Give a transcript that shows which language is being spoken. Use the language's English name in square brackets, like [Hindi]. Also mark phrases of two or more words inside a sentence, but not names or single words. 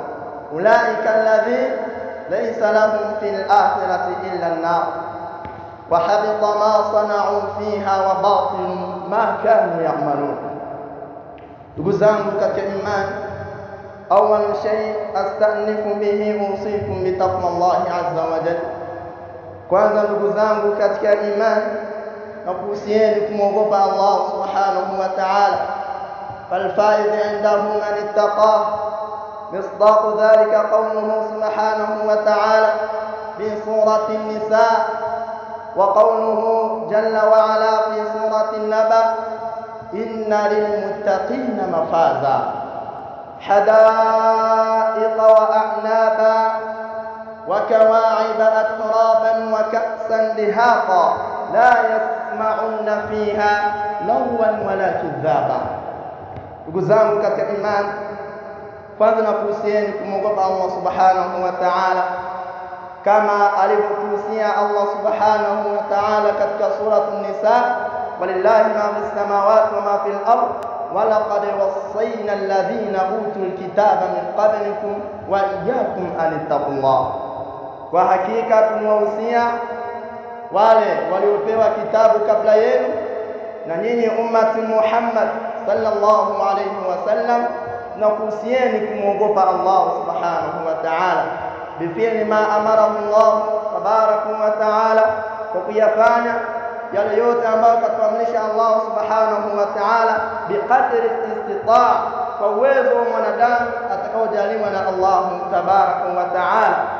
[Arabic] أولئك الذين ليس لهم في الآخرة إلا النار، وحبط ما صنعوا فيها وباطل ما كانوا يعملون. تقزانك كإيمان، أول شيء أستأنف به أوصيكم بتقوى الله عز وجل. [Swahili] kwanza ndugu zangu katika imani, nakuhusieni kumwogopa Allah [Arabic] سبحانه وتعالى. فالفائز عنده من اتقاه، مصداق ذلك قوله سبحانه وتعالى في سورة النساء، وقوله جل وعلا في سورة النبأ: إن للمتقين مفازا حدائق وأعنابا وكواعب أترابا وكأسا دهاقا لا يسمعون فيها لغوا ولا كذابا. [Swahili] Ndugu zangu katika imani, kwanza nakuhusieni kumwogopa Allah [Arabic] سبحانه وتعالى [Swahili] kama alivyotuhusia Allah [Arabic] سبحانه وتعالى [Swahili] katika suratu Nisa: [Arabic] ولله ما في السماوات وما في الأرض ولقد وصينا الذين أوتوا الكتاب من قبلكم وإياكم أن اتقوا الله. [Swahili] Kwa hakika tumewahusia wale waliopewa kitabu kabla yenu na nyinyi ummati Muhammad [Arabic] صلى الله عليه وسلم, [Swahili] na kuhusieni kumwogopa Allah [Arabic] سبحانه وتعالى بفعل ما أمره الله تبارك وتعالى, [Swahili] kwa kuyafanya yale yote ambayo katuamrisha Allah [Arabic] سبحانه وتعالى بقدر الاستطاعة', [Swahili] kwa uwezo wa mwanadamu atakaojaliwa na Allah [Arabic] تبارك وتعالى.